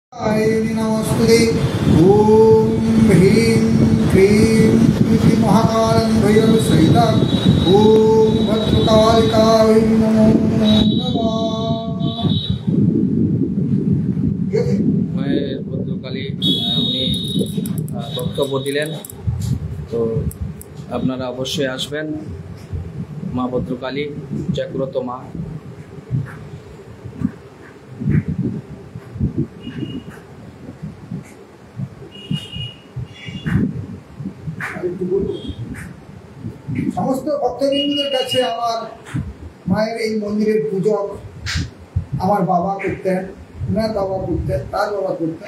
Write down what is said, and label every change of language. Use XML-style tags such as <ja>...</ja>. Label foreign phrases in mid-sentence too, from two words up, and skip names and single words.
<hi>नमस्ते।</hi> <sa>ओम ह्रीं क्लीं इति महाकालं भैरवसहितं ओम भद्रकालिकायै नमो नमः।</sa> <bn>ভদ্রকালী উনি বক্তব্য দিলেন, তো আপনারা অবশ্যই আসবেন। মা ভদ্রকালী জাগ্রত মা। সমস্ত ভক্তবৃন্দদের কাছে আমার মায়ের এই মন্দিরের পূজক আমার বাবা করতেন, ওনার বাবা করতেন, তার বাবা করতেন।</bn>